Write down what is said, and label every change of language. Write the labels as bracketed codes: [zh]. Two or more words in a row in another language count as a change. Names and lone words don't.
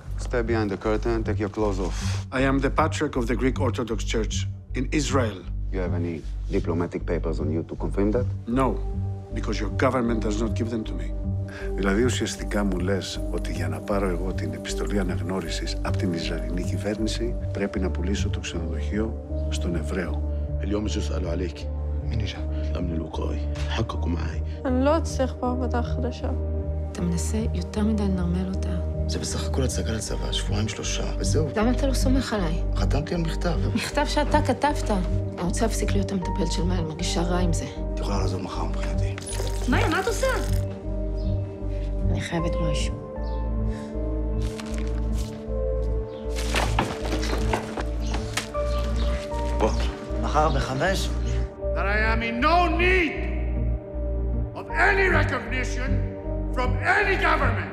[en] step behind the curtain, take your clothes off. I am the Patriarch of the Greek Orthodox Church in Israel. You have any diplomatic papers on you to confirm that? No, because your government does not give them to me. [el] Δηλαδή ουσιαστικά μου λες ότι για να πάρω εγώ την επιστολή αναγνώρισης από την Ισραηλινή κυβέρνηση πρέπει να πουλήσω το ξενοδοχείο στον Εβραίο. [ar] اليوم اجوا سألوا عليك. مين اجا؟ الأمن الوقائي، حققوا معي. [he] אני לא אצליח בעבודה חדשה. אתה מנסה יותר מדי לנרמל אותה. זה בסך הכל הצגה לצבא, שבועיים שלושה, וזהו. למה אתה לא סומך עליי? חתמתי על מכתב. מכתב שאתה כתבת. אני רוצה להפסיק להיות המטפלת של מאיה, מרגישה רע עם זה. את יכולה לעזוב מחר מבחינתי. מאיה, מה את עושה? אני חייבת משהו. בוא. מחר ב-5? [en] That I am in no need of any recognition from any government.